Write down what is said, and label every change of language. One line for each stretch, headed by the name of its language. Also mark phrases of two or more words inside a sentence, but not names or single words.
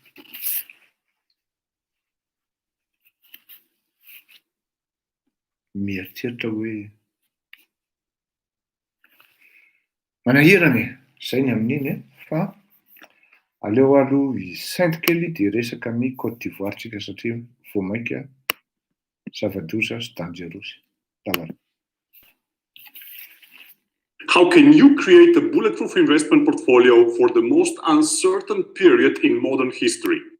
Malagasy: Mieritreritra hoe manahirana zay ny amin'iny fa aleo aloha hisainty kely dia resaka amin'ny Côte d'Ivoire tsika satria vao mainka zava-doza sy dangerosy. Davara.
English: How can you create a bulletproof investment portfolio for the most uncertain period in modern history?